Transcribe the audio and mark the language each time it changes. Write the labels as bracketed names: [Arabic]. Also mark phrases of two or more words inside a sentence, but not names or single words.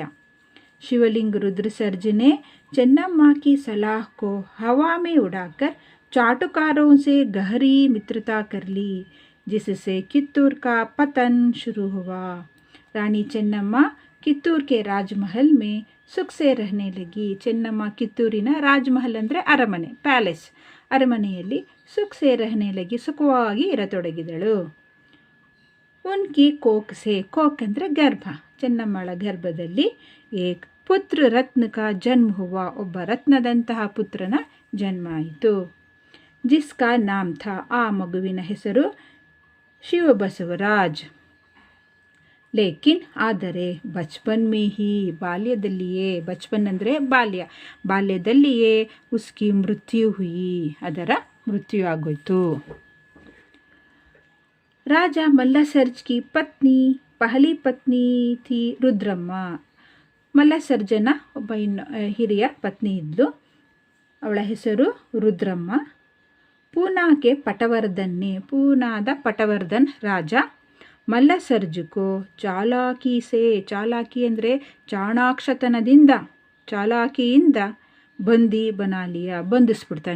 [Hindi] शिवलिंग रुद्रसर्ज ने चन्नम्मा की सलाह को हवा में उड़ाकर चाटुकारों से गहरी मित्रता कर ली, जिससे कित्तूर का पतन शुरू हुआ. रानी चन्नम्मा कित्तूर के राजमहल में सुख से रहने लगी. [Kannada] ಚೆನ್ನಮ್ಮ ಕಿತ್ತೂರಿನ ರಾಜಮಹಲ್ ಅಂದರೆ ಅರಮನೆ, ಪ್ಯಾಲೇಸ್, ಅರಮನೆಯಲ್ಲಿ [Hindi] सुख से रहने लगी, [Kannada] ಸುಖವಾಗಿ ಇರತೊಡಗಿದಳು. [Hindi] उनकी कोख से, [Kannada] ಕೋಕ್ ಅಂದರೆ ಗರ್ಭ, ಚೆನ್ನಮ್ಮಳ ಗರ್ಭದಲ್ಲಿ [Hindi] एक पुत्र रत्न का जन्म हुआ, [Kannada] ಒಬ್ಬ ರತ್ನದಂತಹ ಪುತ್ರನ ಜನ್ಮ ಆಯಿತು. [Hindi] जिसका नाम था, [Kannada] ಆ ಮಗುವಿನ ಹೆಸರು ಶಿವಬಸವರಾಜ್. ಲೇಕಿನ್ ಆದರೆ [Hindi] बचपन में ही, [Kannada] ಬಾಲ್ಯದಲ್ಲಿಯೇ, ಬಚ್ಪನ್ ಅಂದರೆ ಬಾಲ್ಯದಲ್ಲಿಯೇ [Hindi] उसकी मृत्यु हुई, [Kannada] ಅದರ ಮೃತ್ಯು ಆಗೋಯ್ತು. [Hindi] राजा मल्लसर्ज की पहली पत्नी थी रुद्रम्मा. [Kannada] ಮಲ್ಲಸರ್ಜನ ಒಬ್ಬ ಹಿರಿಯ ಪತ್ನಿ ಇದ್ಲು, ಅವಳ ಹೆಸರು ರುದ್ರಮ್ಮ. [Hindi] पूना के पटवर्धन ने, [Kannada] ಪೂನಾದ ಪಟವರ್ಧನ್ ರಾಜ ಮಲ್ಲಸರ್ಜಕೋ ಚಾಲಾಕಿ ಅಂದರೆ ಚಾಣಾಕ್ಷತನದಿಂದ, ಚಾಲಾಕಿಯಿಂದ [Hindi] बंदी बना लिया [Kannada] ಬಂಧಿಸ್ಬಿಡ್ತಾನೆ.